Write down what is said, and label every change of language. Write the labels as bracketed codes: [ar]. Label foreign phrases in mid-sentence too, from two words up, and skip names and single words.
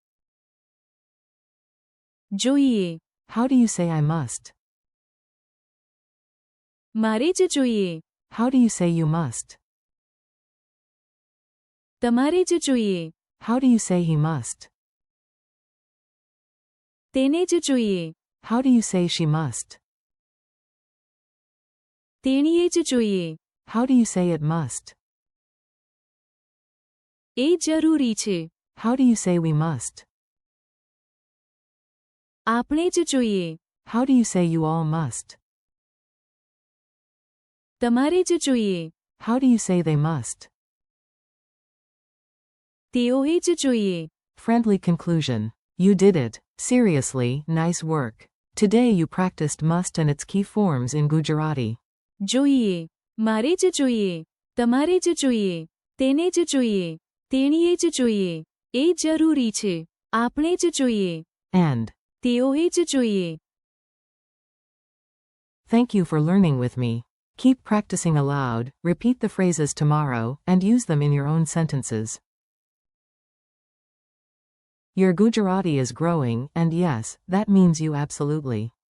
[gu] જોઈએ. [en] How do you say I must? [gu] મારે જ જોઈએ. [en] How do you say you must? [gu] તમારે જ જોઈએ. [en] How do you say he must? [gu] તેને જ જોઈએ. [en] How do you say she must? [gu] તેણીએ જ જોઈએ. [en] How do you say it must? [gu] એ જરૂરી છે. [en] How do you say we must? [gu] આપણે જ જોઈએ. [en] How do you say you all must? [gu] તમારે જ જોઈએ. [en] How do you say they must? [gu] તેઓએ જ જોઈએ. [en] Friendly conclusion. You did it. Seriously, nice work. Today you practiced must and its key forms in Gujarati. [gu] જોઈએ. મારે જ જોઈએ. તમારે જ જોઈએ. તેને જ જોઈએ. તેણીએ જ જોઈએ. એ જરૂરી છે. આપણે જ જોઈએ. [en] And. [gu] તેઓએ જ જોઈએ. [en] Thank you for learning with me. Keep practicing aloud, repeat the phrases tomorrow, and use them in your own sentences. Your Gujarati is growing, and yes, that means you absolutely.